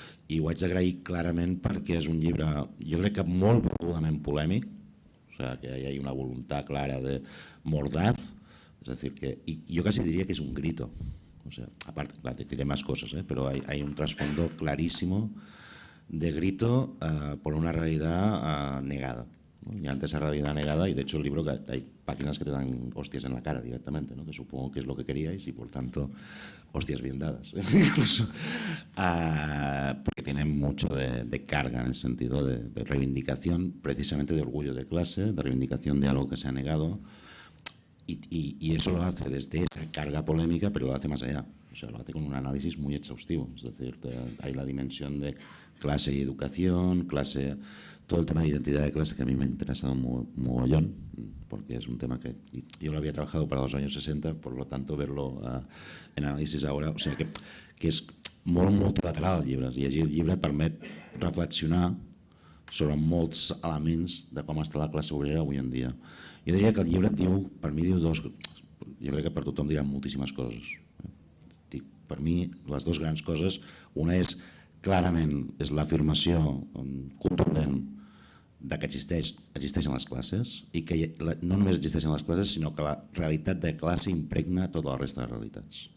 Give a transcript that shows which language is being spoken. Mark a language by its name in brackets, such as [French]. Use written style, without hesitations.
[Catalan] I ho haig d'agrair clarament perquè és un llibre, jo crec que molt volgudament polèmic, [Spanish] o sea, que hay una voluntad clara de mordaz, es decir, y yo casi diría que es un grito. O sea, aparte, claro, te diré más cosas, pero hay un trasfondo clarísimo de grito por una realidad negada, ¿no? Y ante esa realidad negada, y de hecho el libro, que hay páginas que te dan hostias en la cara directamente, ¿no? Que supongo que es lo que queríais y por tanto hostias bien dadas, incluso, porque tiene mucho de carga en el sentido de reivindicación, precisamente de orgullo de clase, de reivindicación de algo que se ha negado. Y eso lo hace desde esa carga polémica, pero lo hace más allá. O sea, lo hace con un análisis muy exhaustivo. Es decir, hay la dimensión de clase y educación, clase, todo el tema de identidad de clase, que a mí me ha interesado mogollón, porque es un tema que yo lo había trabajado para los años 60, por lo tanto, verlo en análisis ahora, o sea, [Catalan] que és molt multilateral el llibre. Llegir el llibre permet reflexionar sobre molts elements de com està la classe obrera avui en dia. Jo diria que el llibre diu, per mi diu jo crec que per tothom diran moltíssimes coses. Per mi, les 2 grans coses, una és, clarament, és l'afirmació contundent de que existeixen les classes i que no només existeixen les classes, sinó que la realitat de classe impregna tota la resta de realitats.